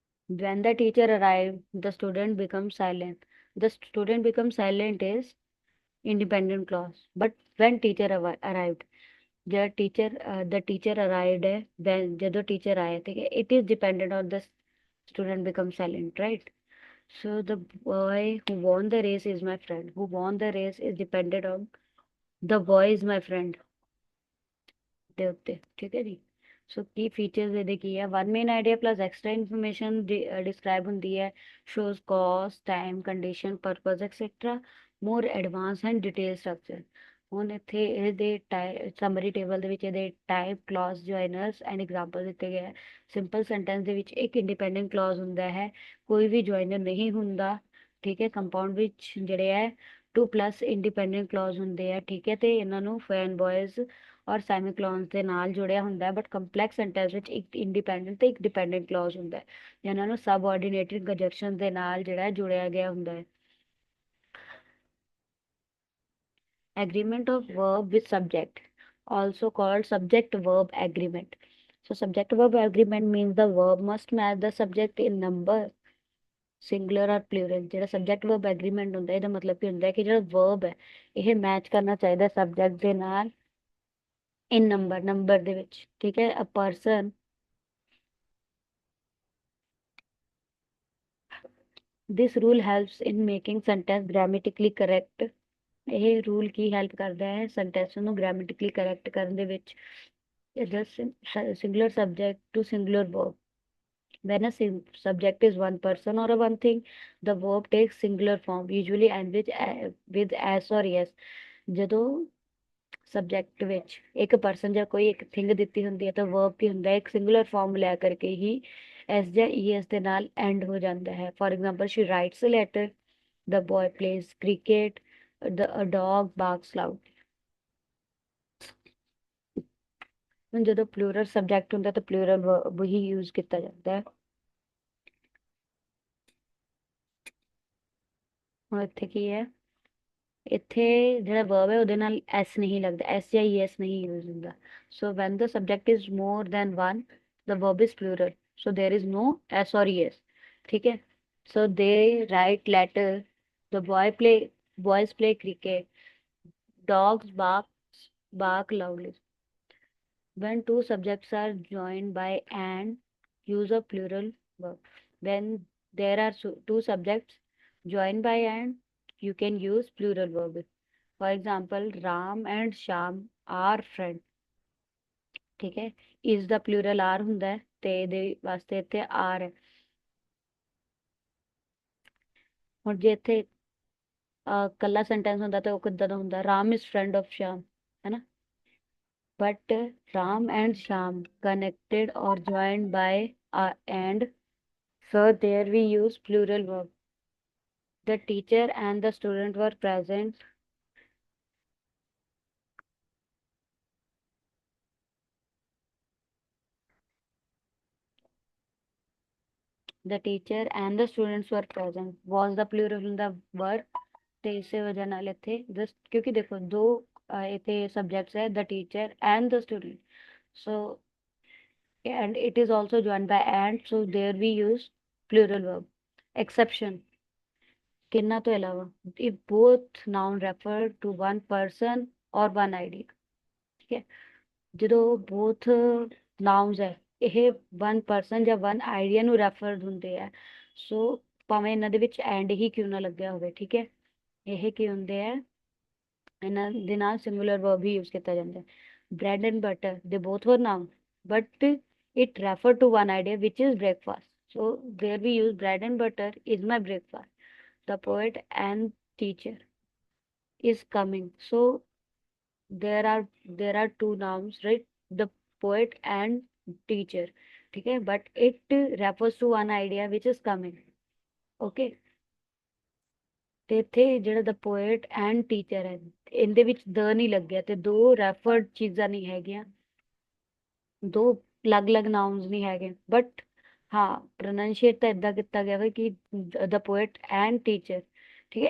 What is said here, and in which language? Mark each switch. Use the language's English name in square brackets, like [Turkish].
[English] When the teacher arrived, the student becomes silent. The student becomes silent is independent clause, but when teacher arrived, the teacher arrived है, when ਜਦੋਂ teacher [Hindi] आए, ठीक है, [English] it is dependent on the student becomes silent, right? So the boy who won the race is my friend. Who won the race is dependent on the boy is my friend [Punjabi] ਦੇ ਉੱਤੇ, ਠੀਕ ਹੈ ਜੀ। ਸੋ ਕੀ features ਇਹਦੇ ਕੀ ਹੈ, [English] One main idea plus extra information describe ਹੁੰਦੀ ਹੈ, shows cause, time, condition, purpose etcetera, more advance and detail structure. [Punjabi] ਹੁਣ ਇੱਥੇ ਇਹਦੇ ਸਮਰੀ ਟੇਬਲ ਦੇ ਵਿੱਚ ਇਹਦੇ ਟਾਈਪ, ਕਲੌਜ਼, ਜੁਆਇਨਰਸ ਐਂਡ ਐਗਜ਼ਾਮਪਲ ਦਿੱਤੇ ਗਏ ਹੈ। ਸਿੰਪਲ ਸੈਂਟੈਂਸ ਦੇ ਵਿੱਚ ਇੱਕ ਇੰਡੀਪੈਂਡੈਂਟ ਕਲੌਜ਼ ਹੁੰਦਾ ਹੈ, ਕੋਈ ਵੀ ਜੁਆਇਨਰ ਨਹੀਂ ਹੁੰਦਾ, ਠੀਕ ਹੈ। ਕੰਪਾਊਂਡ ਵਿੱਚ ਜਿਹੜੇ ਹੈ 2+ ਇੰਡੀਪੈਂਡੈਂਟ ਕਲੌਜ਼ ਹੁੰਦੇ ਆ, ਠੀਕ ਹੈ, ਤੇ ਇਹਨਾਂ ਨੂੰ ਫੈਨ ਬॉयਜ਼ ਔਰ ਸੈਮੀਕੋਲਨਸ ਦੇ ਨਾਲ ਜੁੜਿਆ ਹੁੰਦਾ ਹੈ। ਬਟ ਕੰਪਲੈਕਸ ਸੈਂਟੈਂਸ ਵਿੱਚ ਇੱਕ ਇੰਡੀਪੈਂਡੈਂਟ ਤੇ ਇੱਕ ਡਿਪੈਂਡੈਂਟ ਕਲੌਜ਼ ਹੁੰਦਾ ਹੈ, ਜਿਹਨਾਂ ਨੂੰ ਸਬਆਰਡੀਨੇਟਡ ਕੰਜੰਕਸ਼ਨ ਦੇ ਨਾਲ ਜਿਹੜਾ ਜੁੜਿਆ ਗਿਆ ਹੁੰਦਾ ਹੈ। [English] Agreement of verb with subject, also called subject verb agreement. So subject verb agreement means the verb must match the subject in number, singular or plural। [Punjabi] ਜਿਹੜਾ subject verb agreement ਹੁੰਦਾ ਇਹਦਾ ਮਤਲਬ ਕੀ ਹੁੰਦਾ ਹੈ ਕਿ ਜਿਹੜਾ verb ਹੈ ਇਹ ਮੈਚ ਕਰਨਾ ਚਾਹੀਦਾ subject ਦੇ ਨਾਲ [English] in number [Punjabi] ਦੇ ਵਿੱਚ, ਠੀਕ ਹੈ। [English] A person, this rule helps in making sentence grammatically correct। [Punjabi] ਇਹ ਰੂਲ ਕੀ ਹੈਲਪ ਕਰਦਾ ਹੈ ਸੈਂਟੈਂਸ ਨੂੰ ਗ੍ਰਾਮੈਟਿਕਲੀ ਕਰੈਕਟ ਕਰਨ ਦੇ ਵਿੱਚ। [English] singular subject to singular verb, when a subject is one person or a one thing, the verb takes singular form, usually and with as or yes। [Punjabi] ਜਦੋਂ subject ਵਿੱਚ ਇੱਕ person ਜਾਂ ਕੋਈ ਇੱਕ ਥਿੰਗ ਦਿੱਤੀ ਹੁੰਦੀ ਹੈ ਤਾਂ ਵਰਬ ਕੀ ਹੁੰਦਾ ਹੈ ਇੱਕ ਸਿੰਗੂਲਰ ਫਾਰਮ ਲੈ ਕਰਕੇ ਹੀ ਐਸ ਜਾਂ ਈਐਸ ਦੇ ਨਾਲ ਐਂਡ ਹੋ ਜਾਂਦਾ ਹੈ। [English] For example she writes a letter, the boy plays cricket, a dog barks loudly। [Punjabi] ਹੁਣ ਜਦੋਂ ਪਲੂਰਲ ਸਬਜੈਕਟ ਹੁੰਦਾ ਤਾਂ ਪਲੂਰਲ ਵਰਬ ਹੀ ਯੂਜ਼ ਕੀਤਾ ਜਾਂਦਾ ਹੈ। ਹੁਣ ਇੱਥੇ ਕੀ ਹੈ, ਇੱਥੇ ਜਿਹੜਾ ਵਰਬ ਹੈ ਉਹਦੇ ਨਾਲ ਐਸ ਨਹੀਂ ਲੱਗਦਾ, ਐਸ ਜਾਂ ਈਐਸ ਨਹੀਂ ਯੂਜ਼ ਹੁੰਦਾ। [English] So when the subject is more than one the verb is plural, so there is no s or es। [Hindi] ठीक है। [English] so they write letter, the boys play cricket, dogs bark loudly। when two subjects are joined by and, use a plural verb। when there are two subjects joined by and, you can use plural verb। for example, Ram and Sham are friend। [Hindi] ठीक है। [Punjabi] is ਦਾ plural are ਹੁੰਦਾ ਹੈ ਤੇ ਇਹਦੇ ਵਾਸਤੇ ਇੱਥੇ are ਹੈ। ਹੁਣ ਜੇ ਇੱਥੇ ਕੱਲਾ ਸੈਂਟੈਂਸ ਹੁੰਦਾ ਤਾਂ ਉਹ ਕਿੱਦਾਂ ਦਾ ਹੁੰਦਾ, [English] Ram is friend of Sham, [Punjabi] ਹੈ ਨਾ। [English] but Ram and Sham connected or joined by and, so there we use plural verb। the teacher and the student were present, the teacher and the students were present was the plural in the verb। [Punjabi] ਤੇ ਇਸੇ ਵਜ੍ਹਾ ਨਾਲ ਇੱਥੇ ਕਿਉਂਕਿ ਦੇਖੋ ਦੋ ਇੱਥੇ [English] subjects ਹੈ, the teacher and the student, so and it is also joined by and, so there we use plural verb। exception [Punjabi] ਕਿੰਨਾ ਤੋਂ ਇਲਾਵਾ, [English] if both noun refer to one person or one idea। [Punjabi] ਠੀਕ ਹੈ। ਜਦੋਂ both nouns ਹੈ, ਇਹ one person ਜਾਂ one idea ਨੂੰ refer ਹੁੰਦੇ ਆ, so ਭਾਵੇਂ ਇਹਨਾਂ ਦੇ ਵਿੱਚ and ਹੀ ਕਿਉਂ ਨਾ ਲੱਗਿਆ ਹੋਵੇ। ਠੀਕ ਹੈ। ਇਹ ਕੀ ਹੁੰਦੇ ਆ, ਇਹਨਾਂ ਦੇ ਨਾਲ singular verb ਹੀ use ਕੀਤਾ ਜਾਂਦਾ ਹੈ। [English] bread and butter, they both were noun, but it referred to one idea which is breakfast, so there we use bread and butter is my breakfast। the poet and teacher is coming, so there are two nouns, right? the poet and teacher। [Hindi] ठीक है। [English] but it refers to one idea which is coming। okay। [Punjabi] ਤੇ ਇੱਥੇ ਜਿਹੜਾ the poet and teacher ਹੈ, ਇਹਦੇ ਵਿੱਚ the ਨਹੀਂ ਲੱਗਿਆ ਤੇ ਦੋ ਰੈਫਰਡ ਚੀਜ਼ਾਂ ਨਹੀਂ ਹੈਗੀਆਂ, ਦੋ ਅਲੱਗ-ਅਲੱਗ ਨਾउन्स ਨਹੀਂ ਹੈਗੇ। ਬਟ ਹਾਂ, ਪ੍ਰੋਨਾਂਸ਼ੀਏਟ ਤਾਂ ਇਦਾਂ ਕੀਤਾ ਗਿਆ ਵਾ ਕਿ [English] the poet and teacher। [Punjabi] ਠੀਕ ਹੈ।